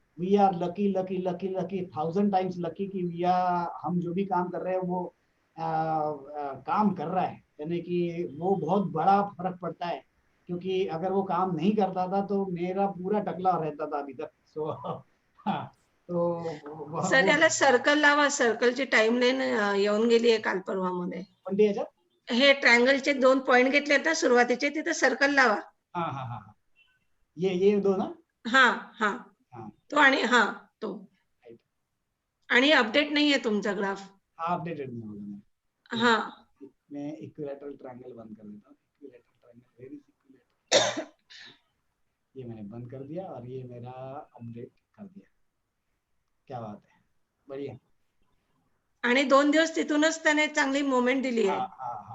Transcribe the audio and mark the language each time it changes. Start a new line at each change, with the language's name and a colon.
English: we are lucky 1000 times lucky
Hindi: कि हम जो भी काम कर रहे हैं वो काम कर रहा है, यानी कि वो बहुत बड़ा फर्क पड़ता है। क्योंकि अगर वो काम नहीं करता था तो मेरा पूरा टकला रहता था अभी तक। सो तो
Marathi: सर याला सर्कल लावा, सर्कलची टाइमलाईन येऊन गेली आहे काल परवामध्ये. कोणती याच्यात? हे ट्रायंगलचे 2 पॉइंट घेतलेत ना सुरुवातीचे, तिथे सर्कल लावा.
Hindi: ये दो ना. हाँ तो आणि तो आणि अपडेट नहीं है तुमचा ग्राफ. अपडेटेड नहीं होगा. हाँ मैं इक्विलैटरल ट्रायंगल बंद कर देता हूँ. Equilateral triangle, very equilateral. ये मैंने बंद कर दिया और ये मेरा अपडेट कर दिया. क्या बात है, बढ़िया.
Marathi: आणि 2 दिवस तिथूनच त्याने चांगली मोमेंट दिली आहे.